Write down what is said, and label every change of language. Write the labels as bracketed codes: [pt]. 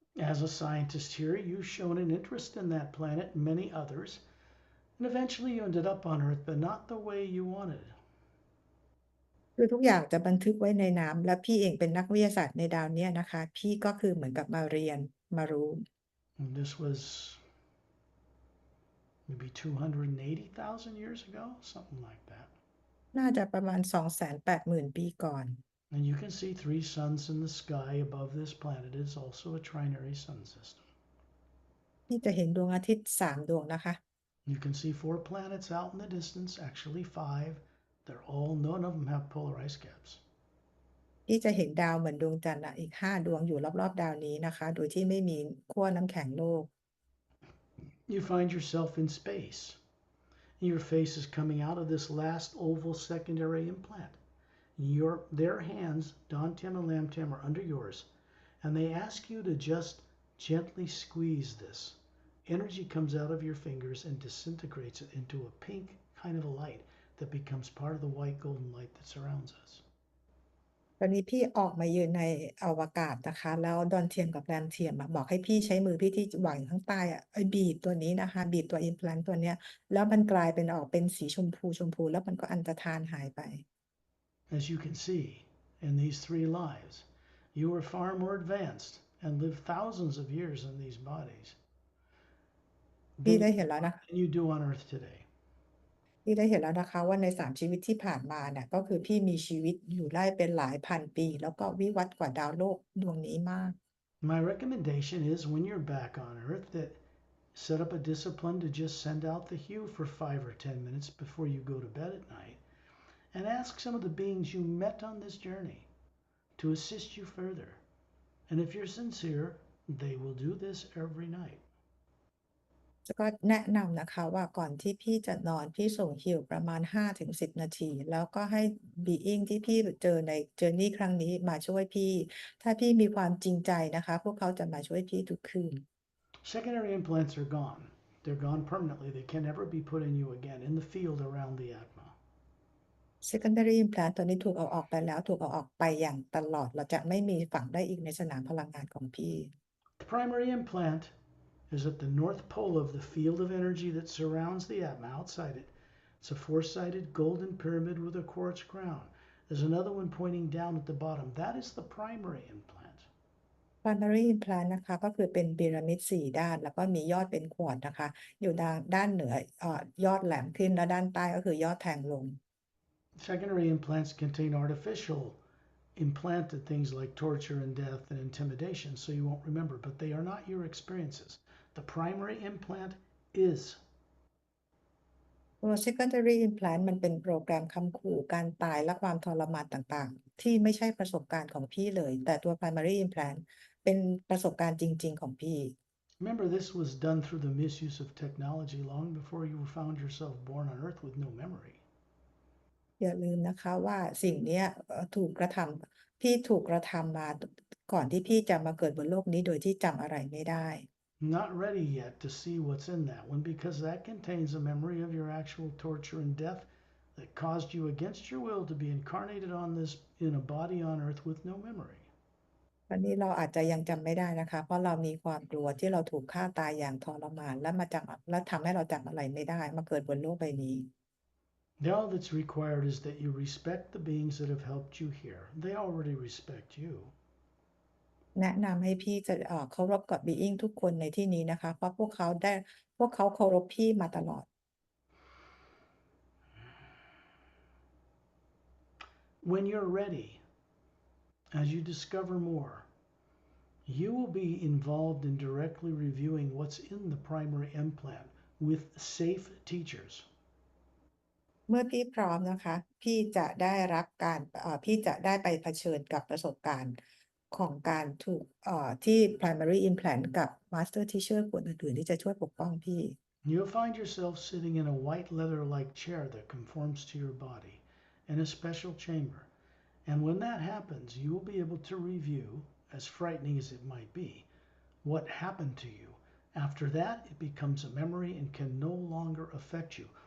[en] As a scientist here, you've shown an interest in that planet and many others, and eventually you ended up on Earth, but not the way you wanted. [th] คือทุกอย่างจะบันทึกไว้ในน้ำและพี่เองเป็นนักวิทยาศาสตร์ในดาวเนี้ยนะคะพี่ก็คือเหมือนกับมาเรียนมารู้ [en] And this was maybe 280,000 years ago, something like that. [th] น่าจะประมาณ280,000 ปีก่อน [en] And you can see 3 suns in the sky above this planet. It is also a trinary sun system. [th] ที่จะเห็นดวงอาทิตย์3 ดวงนะคะ [en] You can see 4 planets out in the distance, actually 5. They're all, none of them have polar ice caps. [th] ที่จะเห็นดาวเหมือนดวงจันทร์อีก5 ดวงอยู่รอบๆดาวนี้นะคะโดยที่ไม่มีขั้วน้ำแข็งโลก [en] You find yourself in space. Your face is coming out of this last oval secondary implant. Their hands, Don Tim and Lam Tim, are under yours, and they ask you to just gently squeeze this. Energy comes out of your fingers and disintegrates it into a pink kind of a light that becomes part of the white golden light that surrounds us. [th] ตอนนี้พี่ออกมายืนในอวกาศนะคะแล้วดอนเทียมกับแรมเทียมบอกให้พี่ใช้มือพี่ที่วางอยู่ข้างใต้บีบตัวนี้นะคะบีบตัวอิมพลานตัวเนี้ยแล้วมันกลายเป็นออกเป็นสีชมพูแล้วมันก็อันตรธานหายไป [en] As you can see, in these 3 lives, you are far more advanced and live thousands of years in these bodies [th] พี่ [en] than [th] ได้เห็นแล้วนะ [en] you do on Earth today. [th] พี่ได้เห็นแล้วนะคะว่าใน3 ชีวิตที่ผ่านมาเนี่ยก็คือพี่มีชีวิตอยู่ได้เป็นหลายพันปีแล้วก็วิวัฒน์กว่าดาวโลกดวงนี้มาก [en] My recommendation is when you're back on Earth that set up a discipline to just send out the hue for 5 or 10 minutes before you go to bed at night and ask some of the beings you met on this journey to assist you further. And if you're sincere, they will do this every night. [th] ก็แนะนำนะคะว่าก่อนที่พี่จะนอนพี่ส่งฮีลประมาณ5 ถึง 10 นาทีแล้วก็ให้บีอิงที่พี่เจอในเจอร์นีครั้งนี้มาช่วยพี่ถ้าพี่มีความจริงใจนะคะพวกเขาจะมาช่วยพี่ทุกคืน [en] Secondary implants are gone. They're gone permanently. They can never be put in you again in the field around the Atma. [th] secondary implant ตัวนี้ถูกเอาออกไปแล้วถูกเอาออกไปอย่างตลอดเราจะไม่มีฝังได้อีกในสนามพลังงานของพี่ [en] The primary implant is at the north pole of the field of energy that surrounds the Atma outside it. It's a four-sided golden pyramid with a quartz crown. There's another one pointing down at the bottom. That is the primary implant. [th] primary implant นะคะก็คือเป็นพีระมิด4 ด้านแล้วก็มียอดเป็นขวดนะคะอยู่ด้านเหนือยอดแหลมขึ้นและด้านใต้ก็คือยอดแทงลง [en] Secondary implants contain artificial implanted things like torture and death and intimidation, so you won't remember, but they are not your experiences. The primary implant is. [th] ตัว secondary implant มันเป็นโปรแกรมคำขู่การตายและความทรมานต่างๆที่ไม่ใช่ประสบการณ์ของพี่เลยแต่ตัว primary implant เป็นประสบการณ์จริงๆของพี่ [en] Remember, this was done through the misuse of technology long before you found yourself born on Earth with no memory. [th] อย่าลืมนะคะว่าสิ่งเนี้ยถูกกระทำพี่ถูกกระทำมาก่อนที่พี่จะมาเกิดบนโลกนี้โดยที่จำอะไรไม่ได้ [en] Not ready yet to see what's in that one because that contains a memory of your actual torture and death that caused you against your will to be incarnated on this in a body on Earth with no memory. [th] วันนี้เราอาจจะยังจำไม่ได้นะคะเพราะเรามีความกลัวที่เราถูกฆ่าตายอย่างทรมานและทำให้เราจำอะไรไม่ได้มาเกิดบนโลกใบนี้ [en] All that's required is that you respect the beings that have helped you here. They already respect you. [th] แนะนำให้พี่จะเคารพกับบีอิงทุกคนในที่นี้นะคะเพราะพวกเขาเคารพพี่มาตลอด [en] When you're ready, as you discover more, you will be involved in directly reviewing what's in the primary implant with safe teachers. [th] เมื่อพี่พร้อมนะคะพี่จะได้รับการพี่จะได้ไปเผชิญกับประสบการณ์ของการถูกที่ primary implant กับ master teacher คนอื่นๆที่จะช่วยปกป้องพี่ [en] You'll find yourself sitting in a white leather-like chair that conforms to your body in a special chamber. And when that happens, you will be able to review, as frightening as it might be, what happened to you. After that, it becomes a memory and can no longer affect you.